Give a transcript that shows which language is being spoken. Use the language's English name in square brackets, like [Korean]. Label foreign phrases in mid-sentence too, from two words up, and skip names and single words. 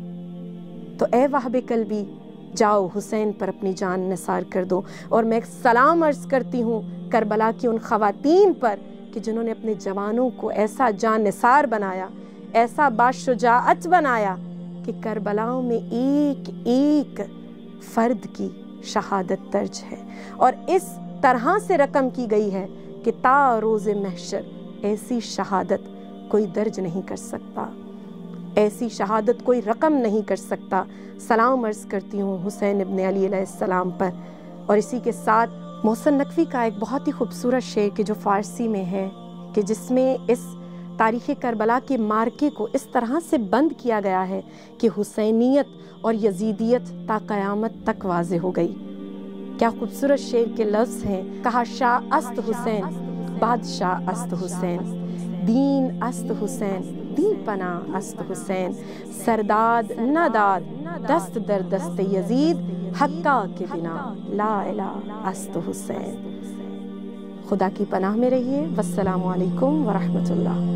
[Urdu] تو اے وہب کلبی، جاؤ حسین پر اپنی جان نثار کر دو. اور میں سلام عرض کرتی ہوں کربلا کی ان خواتین پر کہ جنہوں نے اپنے جوانوں کو ایسا جان نثار بنایا، ایسا باشجاعت بنایا کہ کربلا میں ایک ایک فرد کی شہادت درج ہے، اور اس طرح سے رقم کی گئی ہے کہ تا روز محشر ایسی شہادت کوئی درج نہیں کر سکتا، ایسی شہادت کوئی رقم نہیں کر سکتا۔ سلام عرض کرتی ہوں حسین ابن علی [Arabic] علیہ السلام [Urdu] پر۔ اور اسی کے ساتھ محسن نقوی کا ایک بہت ہی خوبصورت شعر کہ جو فارسی میں ہے، کہ جس میں اس تاریخ کربلا کے مارکے کو اس طرح سے بند کیا گیا ہے کہ حسینیت اور یزیدیت تا قیامت تک واضح ہو گئی۔ کیا خوبصورت شعر کے لفظ ہیں، کہا [Persian] شاہ است حسین بادشاہ است حسین، دین است حسین دین پناہ است حسین، سرداد نداد دست در دست یزید، حقا کے بنا [Arabic] لا الہ [Persian] است حسین۔ [Urdu] خدا کی پناہ میں رہیے۔ [Arabic] والسلام علیکم ورحمۃ اللہ۔